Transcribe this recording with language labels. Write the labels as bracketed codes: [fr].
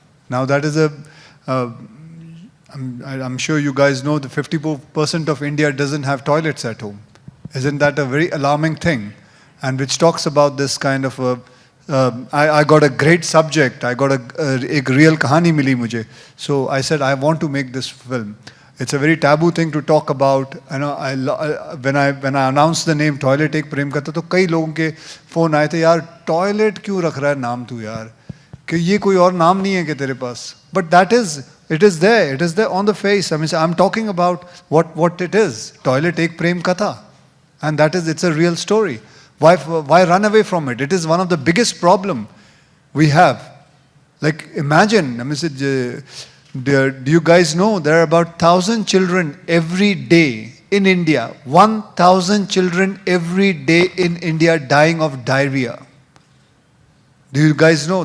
[en] Now that is I'm sure you guys know that 50% of India doesn't have toilets at home. Isn't that a very alarming thing? And which talks about this kind of I got a great subject. I got a real [hi] kahani mili mujhe. [en] So I said I want to make this film. It's a very taboo thing to talk about. You know, when I announced the name [hi] Toilet Ek Prem Katha, तो कई लोगों के phone आए थे, यार toilet क्यों रख रहा है नाम तू यार? कि ये कोई और नाम नहीं है कि तेरे पास? [en] But it is there. It is there on the face. I mean, I'm talking about what it is. Toilet Ek Prem Katha, and it's a real story. Why run away from it? It is one of the biggest problem we have. Like imagine, I mean, do you guys know there are about 1,000 children every day in India, 1,000 children every day in India dying of diarrhea. Do you guys know?